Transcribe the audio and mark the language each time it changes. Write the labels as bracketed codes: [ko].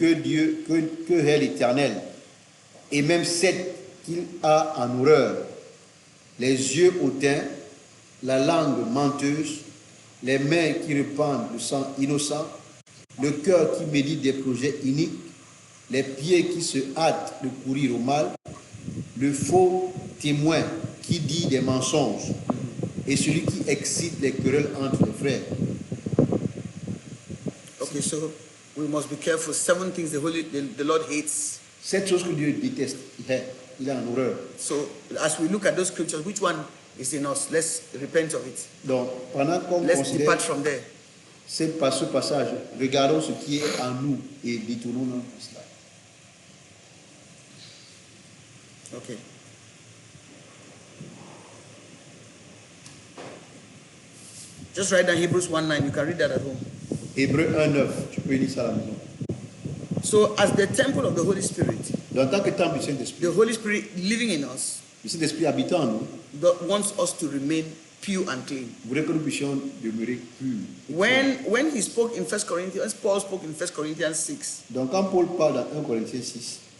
[fr] que Dieu, que est l'Éternel. et même celle qu'il a en horreur, les yeux hautains, la langue menteuse, les mains qui répandent le sang innocent, le cœur qui médite des projets iniques, les pieds qui se hâtent de courir au mal, le faux témoin qui dit des mensonges et celui qui excite les querelles entre les frères. [en] Okay, so we must be careful. 7 things the Lord hates. [fr] 7 choses que Dieu déteste, il a en horreur. [en] So as we look at those scriptures, which one is in us? Let's repent of it. [fr] Donc, pendant qu'on [en] Let's [fr] considère [en] depart from there. [fr] ce passage, regardons ce qui est en nous et détournons-nous de cela. [en] Okay. Just write down Hebrews 1:9. You can read that at home. [fr] Hébreux 1:9, tu peux lire ça à la maison. [en] So as the temple of the Holy Spirit, [fr] En tant que temple du Saint-Esprit, [en] the Holy Spirit living in us [fr] le Saint-Esprit habitant en nous, [en] wants us to remain pure and clean. [fr] voudrait que nous puissions demeurer purs. [en] When he spoke in 1 Corinthians, Paul spoke in 1 Corinthians 6, [fr] Donc quand Paul parle dans 1 Corinthiens 6,